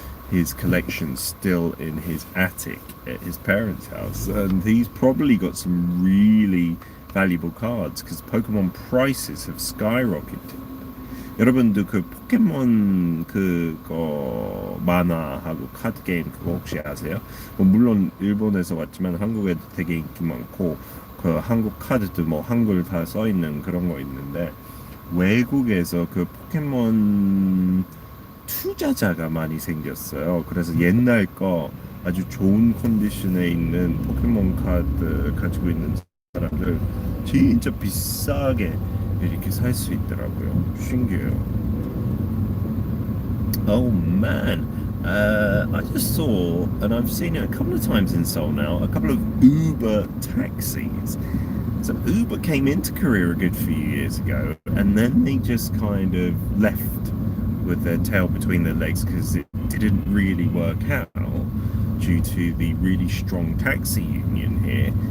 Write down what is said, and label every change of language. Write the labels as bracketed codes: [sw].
[en] His collection still in his attic at his parents' house, and he's probably got some really valuable cards because Pokemon prices have skyrocketed. [ko] 여러분도 그 포켓몬 그거 만화하고 카드 게임 그거 혹시 아세요? 물론 일본에서 왔지만 한국에도 되게 인기 많고 그 한국 카드도 뭐 한글 다 써 있는 그런 거 있는데 외국에서 그 포켓몬 투자자가 많이 생겼어요. 그래서 옛날 거 아주 좋은 컨디션에 있는 포켓몬 카드 가지고 있는 사람들 진짜 비싸게 이렇게 살 수 있더라고요. 신기해요. [en] Oh man, I just saw, and I've seen it a couple of times in Seoul now, a couple of Uber taxis. So Uber came into Korea a good few years ago, and then they just kind of left with their tail between their legs because it didn't really work out due to the really strong taxi union here.